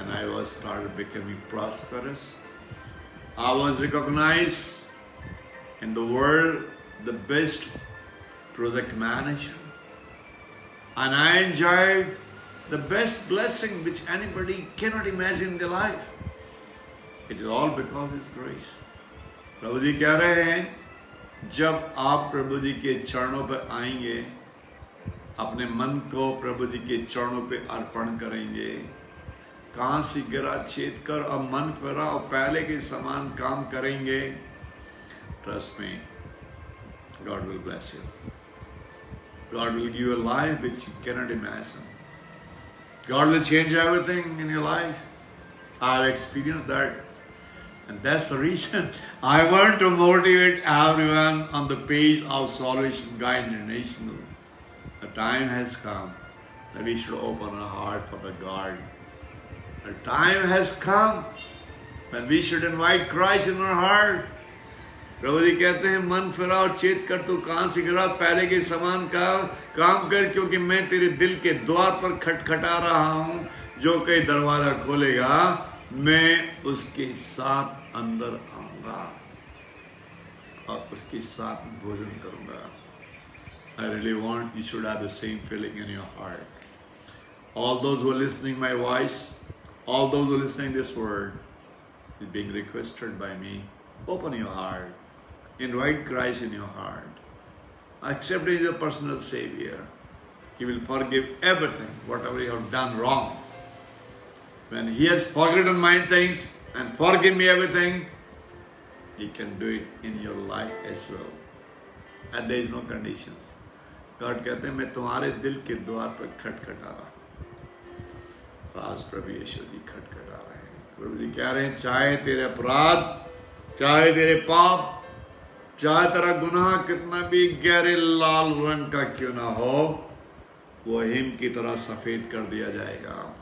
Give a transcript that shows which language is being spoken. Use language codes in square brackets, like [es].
[en] And I was started becoming prosperous. I was recognized in the world the best project manager. And I enjoyed the best blessing which anybody cannot imagine in their life. It is all because of His grace. [hi] प्रभु जी कह रहे हैं, जब आप प्रभु जी के चरणों पर आएंगे, अपने मन को प्रभु जी के चरणों पे अर्पण करेंगे, कहां से गिरा चेत कर और मन फिरा और पहले के समान काम करेंगे, [en] trust me, God will bless you. God will give you a life which you cannot imagine. God will change everything in your life. I have experienced that. And that's the reason I want to motivate everyone on the page of Salvation Guide International. The time has come that we should open our heart for the God. The time has come when we should invite Christ in our heart. [hi] प्रभु जी कहते हैं, मन फिरा और चेत कर, तू कहां से गिरा, पहले के समान का काम कर, क्योंकि मैं तेरे दिल के द्वार पर खटखटा रहा हूं। जो कोई दरवाजा खोलेगा, मैं उसके साथ अंदर आऊंगा और उसके साथ भोजन करूंगा। [en] I really want you should have the same feeling in your heart. All those who are listening my voice, all those who are listening this word, is being requested by me. Open your heart. Invite Christ in your heart. accept Him as your personal Savior, He will forgive everything, whatever you have done wrong. When He has forgotten my things and forgive me everything, He can do it in your life as well. And there is no conditions. [hi] God कहते हैं मैं तुम्हारे दिल के द्वार पर खटखटा रहा हूँ। आज प्रभु यीशु जी खटखटा रहे हैं। प्रभु जी कह रहे हैं चाहे तेरे अपराध, चाहे तेरे पाप, चाहे तेरा गुनाह कितना भी गहरे लाल रंग का क्यों ना हो, वो हिम की तरह सफेद कर दिया जाएगा।